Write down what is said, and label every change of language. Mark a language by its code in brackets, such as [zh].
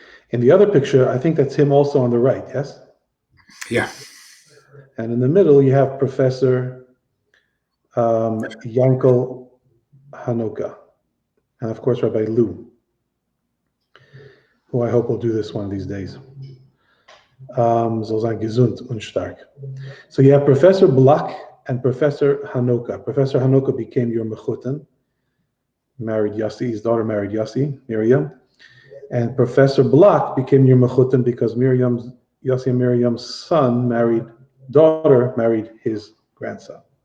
[en] In the other picture, I think that's him also on the right, yes? Yeah. And in the middle, you have Professor Yankel Hanoka. And of course, Rabbi Lou, who I hope will do this one of these days. [yi] Soll sein gesund und stark. [en] So you have Professor Block and Professor Hanoka. Professor Hanoka became your mechutin, married Yossi, his daughter married Yossi, Miriam. And Professor Block became your mechutin because Yossi and Miriam's daughter married his grandson.